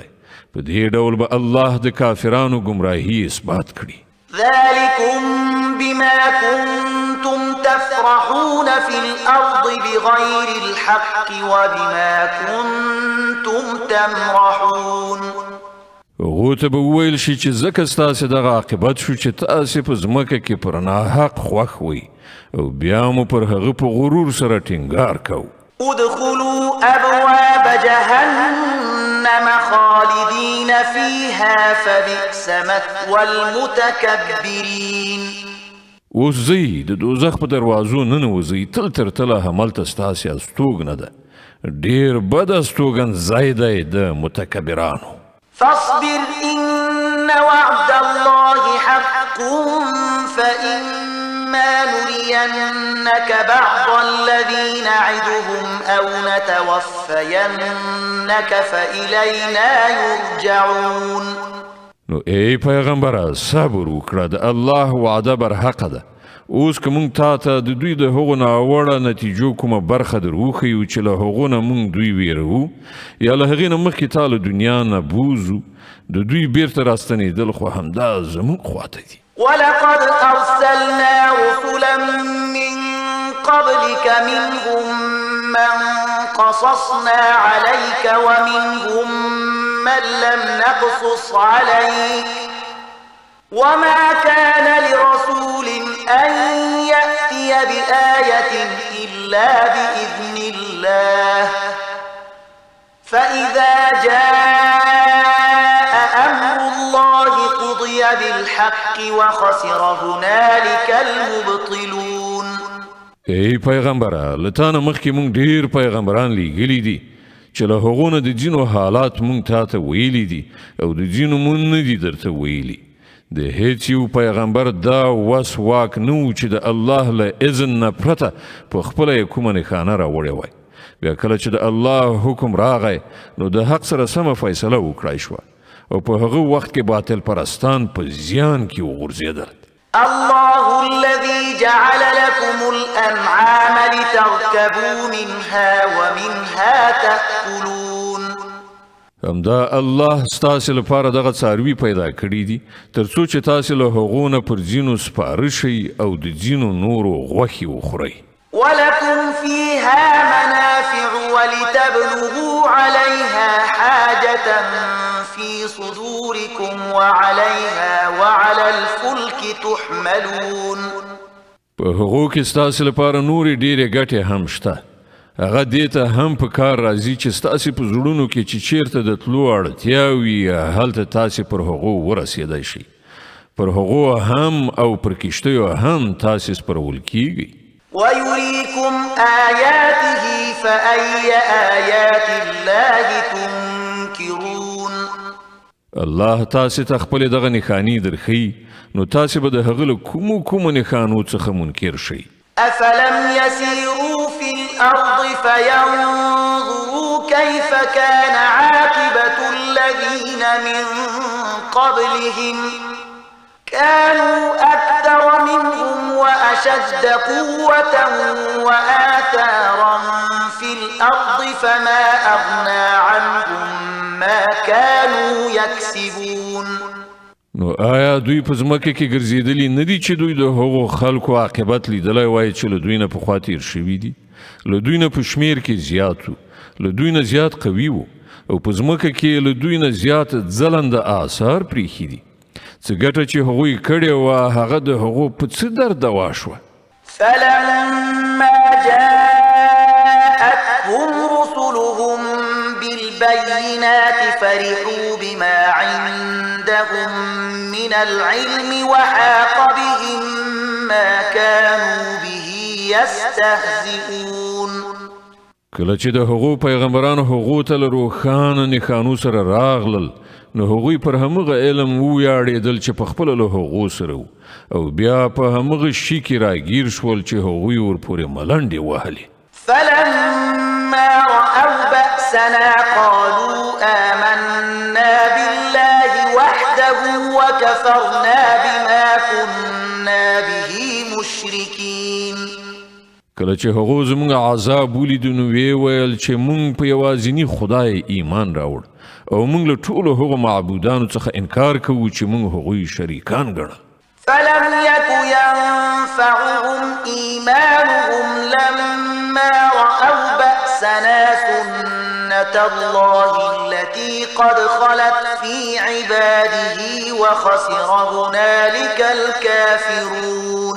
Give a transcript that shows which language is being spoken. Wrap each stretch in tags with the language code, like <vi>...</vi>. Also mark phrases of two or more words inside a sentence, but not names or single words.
<ps>په دې ډول به الله د کافرانو ګمراهي اثبات کړي.</ps> <ar>ذلكم بما كنتم تفرحون في الأرض بغير الحق وبما كنتم تمرحون.</ar> <ps>هغو ته به وویل شي چې ځکه ستاسې دغه عاقبت شو چې تاسې په ځمکه کې پر ناحق خوښ وئ او بیا مو پر هغه په غرور سره ټینګار کوو.</ps> <ar>ادخلوا أبواب جهنم خالدين فيها فبئس مثوى المتكبرين.</ar> <ps>اوس ځئ د دوزخ په دروازو ننوځئ تل تر تله هملته ستاسې استوګنه ده. ډېر بد استوګن ځای دی د متکبرانو.</ps> <ar>فاصبر إن وعد الله حق فإما نرينك بعض الذي نعدهم أو نتوفينك فإلينا يرجعون.</ar> <ps>نو ای پیغمبره صبر وکړه د الله وعده برحقه ده. اوس که موږ تا ته د دوی د هغو ناوړه نتیجو کومه برخه در وښیو چې له هغو نه موږ دوی ویروو یا له هغې نه مخکې تا له دنیا نه بوزو د دوی بیرته راستنېدل خو همدا زموږ خواته دي.</ps> <ar>ولقد أرسلنا رسلا من قبلك منهم من قصصنا عليك ومنهم من لم نقصص عليك وما كان لرسول أن يأتي بآية إلا بإذن الله فإذا جاء أمر الله قضي بالحق وخسر هنالك المبطلون.</ar> <ps>ای پیغمبره لتانه مخکې مونږ ډیر پیغمبران لیږلي دي چې له هغو نه د ځینو حالات مونږ تا ته ویلي دي او د ځینو مونږ نه دي درته ویلي. د هیڅ یو پیغمبر دا وس واک نه و چې د الله له اذن نه پرته په خپله یې کومه نښانه راوړې وای. بیا کله چې د الله حکم راغی نو د حق سره سمه فیصله وکړای شوه او په هغه وخت کې باطل پرستان په زیان کې وغورځېدل.</ps> <ar>الله الذي جعل لكم الأنعام لتركبوا منها ومنها تأكلون.</ar> <ps>همدا الله ستاسو لپاره دغه څاروي پیدا کړي دي ترڅو چې تاسو له هغو نه پر ځینو سپاره شئ او د ځینو نورو غوښې وخورئ.</ps> <ar>ولكم فيها منافع ولتبلغوا عليها حاجة في صدوركم وعليها وعلى الفلك تحملون.</ar> <ps>په هغو کې ستاسو لپاره نورې ډېرې ګټې هم شته. هغه دې ته هم په کار راځي چې ستاسو په زړونو کې چې چیرته د تلو اړتیا وي هلته تاسو پر هغو ورسېدای شئ. پر هغو هم او پر کښتیو هم تاسو سپرول کیږئ.</ps> <ar>ويريكم آياته فأي آيات الله تنكرون.</ar> <ps>الله تاسو ته خپل دغه نښانې درښي نو تاسو به د هغه له کومو نښانو څخه منکر شئ.</ps> <ar>أفلم يسيروا في الأرض فينظروا كيف كان عاقبة الذين من قبلهم كانوا أكثر منهم وأشد قوة وآثارا في الأرض فما أغنى عنهم ما كانوا يكسبون.</ar> <ps>نو آیا دوی په ځمکه کې ګرځېدلي نه دي چې دوی د هغو خلکو عاقبت لیدلی وای چې له دوی نه پخوا تیر شوي دي؟ له دوی نه په شمیر کې زیات وو، له دوی نه زیات قوي وو او په ځمکه کې له دوی نه زیات ځلنده آثار پریښي دي. څه ګټه چې هغوی کړې وه هغه د هغو په څه دردوا شوه.</ps> <ar>فلما جاءتهم رسلهم بالبينات فرحوا بما عندهم من العلم وحاق بهم ما كانوا به يستهزئون.</ar> <ps>کله چې د هغو پیغمبرانو هغو ته له روښانه نښانو سره راغلل نو هغوی پر همغه علم ویاړېدل چې په خپله له هغو سره و او بیا په همغه شي کې راګیر شول چې هغوی ورپورې ملنډې وهلې.</ps> <ar>فلما رأوا بأسنا قالوا آمنا بالله وحده وكفرنا بما كنا به مشركين.</ar> <ps>کله چې هغو زموږ عذاب ولیدو نو ویې ویل چې موږ په یوازیني خدای ایمان راوړ او موږ له ټولو هغو معبودانو څخه انکار کوو چې موږ هغوی شریکان ګڼل.</ps> <ar>فلم يك ينفعهم إيمانهم لما رأوا بأسنا سنة الله التي قد خلت في عباده وخسر هنالك الكافرون.</ar>